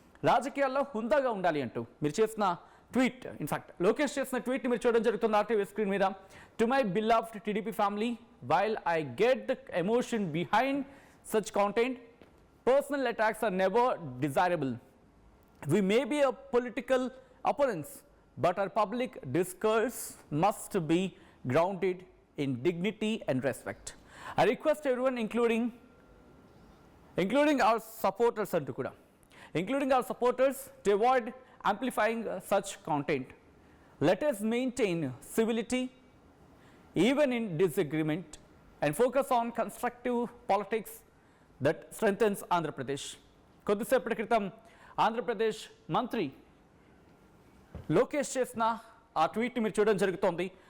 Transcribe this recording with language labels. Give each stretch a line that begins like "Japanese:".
Telugu: రాజకీయాల్లో హుందాగా ఉండాలి అంటూ మీరు చేసిన ట్వీట్, ఇన్ఫాక్ట్ లోకేష్ చేసిన ట్వీట్ని మీరు చూడడం జరుగుతుంది ఆర్టీవీ స్క్రీన్ మీద.
English: To my beloved TDP family, while I get the emotion behind such content, personal attacks are never desirable. We may be a political opponents, but our public discourse must be grounded in dignity and respect. I request everyone, including our supporters and kuda, including our supporters, to avoid amplifying such content. Let us maintain civility even in disagreement and focus on constructive politics that strengthens Andhra Pradesh.
Telugu: కొద్దిసేపటి క్రితం ఆంధ్రప్రదేశ్ మంత్రి లోకేష్ చేసిన ఆ ట్వీట్ని మీరు చూడడం జరుగుతోంది.